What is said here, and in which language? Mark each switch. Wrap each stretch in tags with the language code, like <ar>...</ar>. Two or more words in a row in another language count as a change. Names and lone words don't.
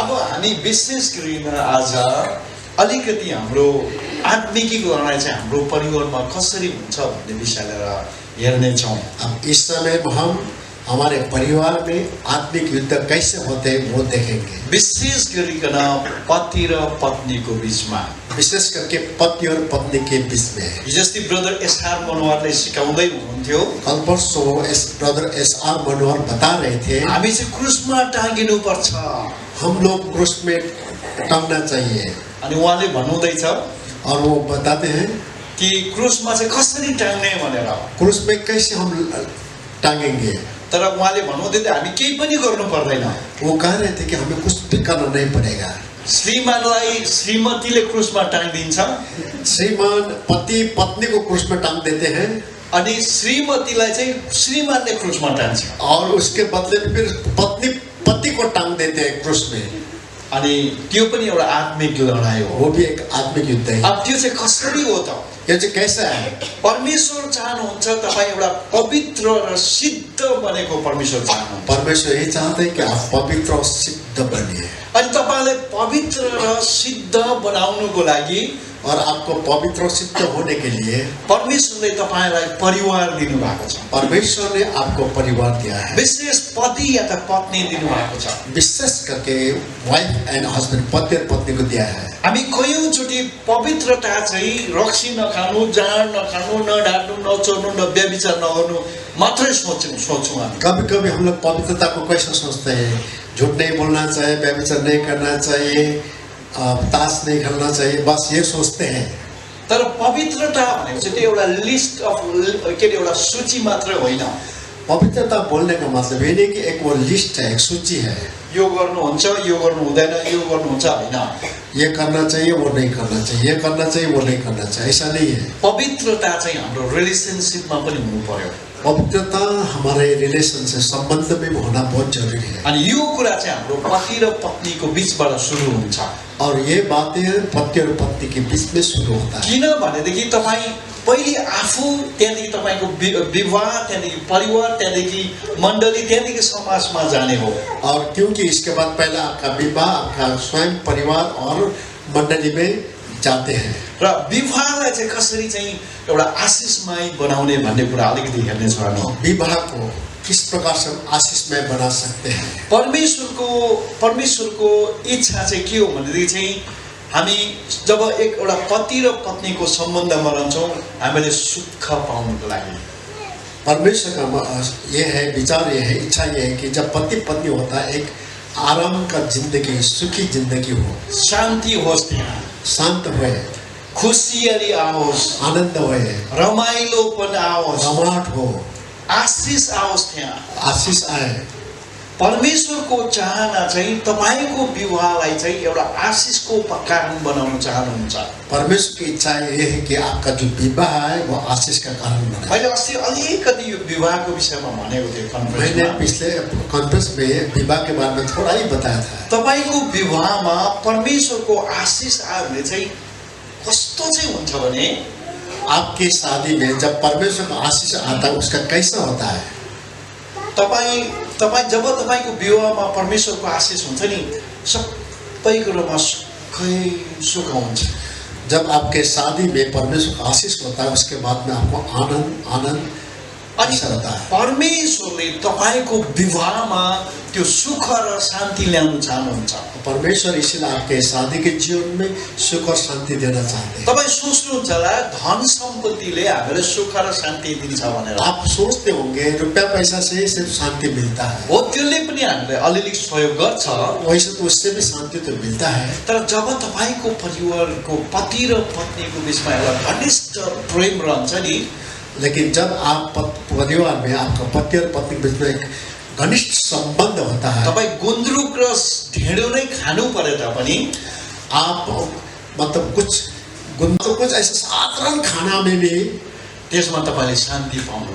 <ne>अब हामी विशेष गरिन आज अलिकति हाम्रो आत्मिक लडाई चाहिँ हाम्रो परिवारमा कसरी हुन्छ भन्ने विषय लिएर हेर्नेछौँ।</ne> <hi>अब इस समय हम हमारे परिवार में आत्मिक युद्ध कैसे होते हैं वो देखेंगे।</hi> <ne>विशेष गरिकन पति र पत्नीको बीचमा,</ne> <hi>विशेष करके पति और पत्नी के बीच में।</hi> <ne>हिजोस्ति ब्रदर एसआर मनोहरले सिकाउँदै हुनुहुन्थ्यो।</ne> <hi>कल परसों ब्रदर एसआर मनोहर बता रहे थे</hi> <ne>हामी चाहिँ क्रुसमा टाँगिनु पर्छ।</ne> <hi>हम लोग क्रूस में टांगना चाहिए।</hi> <ne>अनि उहाँले भन्नुहुँदैछ</ne> <hi>और वो बताते हैं</hi> <ne>कि क्रुसमा चाहिँ कसरी टाँग्ने भनेर।</ne> <hi>क्रूस में कैसे हम टांगेंगे।</hi> <ne>तर उहाँले भन्नुहुँदै थियो हामी केही पनि गर्नु पर्दैन।</ne> <hi>वो कह रहे थे कि हमें कुछ भी करना नहीं पड़ेगा।</hi> <ne>श्रीमानलाई श्रीमतीले क्रुसमा टाँगिदिन्छ,</ne> <hi>श्रीमान पति पत्नी को क्रूस में टांग देते हैं,</hi> <ne>अनि श्रीमतीलाई चाहिँ श्रीमानले क्रुसमा टाँग्छ,</ne> <hi>और उसके बदले में फिर पत्नी पति को टांग देते हैं क्रूस में।</hi> <ne>अनि त्यो पनि एउटा आत्मिक लडाई हो।</ne> <hi>वो भी एक आत्मिक युद्ध है।</hi> <ne>अब त्यो चाहिँ कसरी हो त?</ne> <hi>ये जो कैसा है?</hi> <ne>परमेश्वर चाहनुहुन्छ तपाईँ एउटा पवित्र र सिद्ध बनेको परमेश्वर चाहनुहुन्छ।</ne> <hi>परमेश्वर ये चाहते हैं कि आप पवित्र और सिद्ध बनिए।</hi> <ne>अनि तपाईलाई पवित्र र सिद्ध बनाउनुको लागि,</ne> <hi>और आपको पवित्र और सिद्ध होने के लिए</hi> <ne>परमेश्वरले तपाईलाई परिवार दिनुभएको छ।</ne> <hi>परमेश्वर ने आपको परिवार दिया है।</hi> <ne>विशेष पति या त पत्नी दिनुभएको छ।</ne> <hi>विशेष करके</hi> <en>wife and husband,</en> <hi>पति और पत्नी को दिया है।</hi> <ne>हामी कयौँचोटि पवित्रता चाहिँ रक्सी नखानु, जाँड नखानु, नढाट्नु, नचोर्नु, व्यभिचार नगर्नु मात्रै सोच्छौँ हामी।</ne> <hi>कभी कभी हम लोग पवित्रता को कैसे सोचते हैं? झूठ नहीं बोलना चाहिए, व्यभिचार नहीं करना चाहिए, ताश नहीं खेलना चाहिए, बस ये सोचते हैं।</hi> <ne>तर पवित्रता भनेको चाहिँ त्यो एउटा</ne> <en>list of</en> <ne>के अरे एउटा सूची मात्र होइन।</ne> <hi>पवित्रता बोलने का मतलब ये नहीं कि एक वो लिस्ट है, एक सूची है,</hi> <ne>यो गर्नुहुन्छ यो गर्नु हुँदैन यो गर्नुहुन्छ हैन।</ne> <hi>ये करना चाहिए वो नहीं करना चाहिए, ये करना चाहिए वो नहीं करना चाहिए, ऐसा नहीं है।</hi> <ne>पवित्रता चाहिँ हाम्रो रिलेसनशिपमा पनि हुनु पर्यो।</ne> <hi>पवित्रता हमारे रिलेशन से संबंध में होना बहुत जरूरी है।</hi> <ne>अनि यो कुरा चाहिँ हाम्रो पति र पत्नीको बीचबाट सुरु हुन्छ।</ne> <hi>और ये बातें पति और पत्नी के बीच में शुरू होता है।</hi> <ne>किनभनेदेखि तपाईँ पहिले आफू, त्यहाँदेखि तपाईँको विवाह, त्यहाँदेखि परिवार, त्यहाँदेखि मण्डली, त्यहाँदेखि समाजमा जाने हो।</ne> <hi>और क्योंकि इसके बाद पहला आपका विवाह, आपका स्वयं परिवार और मंडली में जाते हैं।</hi> <ne>र विवाहलाई चाहिँ कसरी चाहिँ एउटा आशिषमय बनाउने भन्ने कुरा अलिकति हेर्नेछौँ हामी।</ne> <hi>विवाह को किस प्रकार से हम आशीषमय बना सकते हैं।</hi> <ne>परमेश्वरको इच्छा चाहिँ के हो भनेदेखि चाहिँ हामी जब एउटा पति र पत्नीको सम्बन्धमा रहन्छौँ हामीले सुख पाउनको लागि।</ne> <hi>परमेश्वर का ये है, विचार ये है, इच्छा ये है कि जब पति पत्नी होता है एक आराम का जिंदगी, सुखी जिंदगी हो,</hi> <ne>शान्ति होस्, त्यहाँ</ne> <hi>शांत हुए,</hi> <ne>खुसियाली आओस्,</ne> <hi>आनंद हुए,</hi> <ne>रमाइलोपन आओस्,</ne> <hi>रमाहट हो,</hi> <ne>आशिष आओस्, त्यहाँ</ne> <hi>आशीष आए।</hi> <ne>परमेश्वरको चाहना चाहिँ तपाईको विवाहलाई चाहिँ एउटा आशिषको कारण बनाउन चाहनुहुन्छ।</ne> <hi>परमेश्वर की इच्छा ये है कि आपका जो विवाह है वो आशीष का कारण बने।</hi> <ne>मैले अस्ति अलिकति यो विवाहको विषयमा भनेको थिएँ कन्फरेन्समा।</ne> <hi>मैंने पिछले कॉन्फ्रेंस में विवाह के बारे में थोड़ा ही बताया था।</hi> <ne>तपाईको विवाहमा परमेश्वरको आशिष आयो भने चाहिँ कस्तो चाहिँ हुन्छ भने,</ne> <hi>आपकी शादी में जब परमेश्वर का आशीष आता है उसका कैसा होता है?</hi> <ne>तपाईँ जब तपाईको विवाहमा परमेश्वरको आशिष हुन्छ नि, सबै कुरोमा सुख हुन्छ।</ne> <hi>जब आपके शादी में परमेश्वर का आशीष होता है उसके बाद में आपको आनंद अच्छा रहता है।</hi> <ne>परमेश्वरले तपाईको विवाहमा त्यो सुख र शान्ति ल्याउन चाहनुहुन्छ।</ne> <hi>परमेश्वर इसीलिए आपके शादी के जीवन में सुख और शांति देना चाहते हैं।</hi> <ne>तपाईँ सोच्नुहुन्छ होला धन सम्पत्तिले हामीलाई सुख र शान्ति दिन्छ भनेर।</ne> <hi>आप सोचते होंगे रुपया पैसा से ही सिर्फ शांति मिलता है।</hi> <ne>हो, त्यसले पनि हामीलाई अलिअलि सहयोग गर्छ।</ne> <hi>वैसे तो उससे भी शांति तो मिलता है।</hi> <ne>तर जब तपाईको परिवारको पति र पत्नीको बीचमा एउटा घनिष्ठ प्रेम रहन्छ नि,</ne> <hi>लेकिन जब आप परिवार में आपका पति और पत्नी के बीच में एक घनिष्ठ संबंध होता है,</hi> <ne>तपाईँ गुन्द्रुक र ढेँडो नै खानु परे तापनि</ne> <hi>आप मतलब कुछ ऐसा साधारण खाना में भी</hi> <ne>त्यसमा तपाईले शान्ति पाउनुहुन्छ,</ne>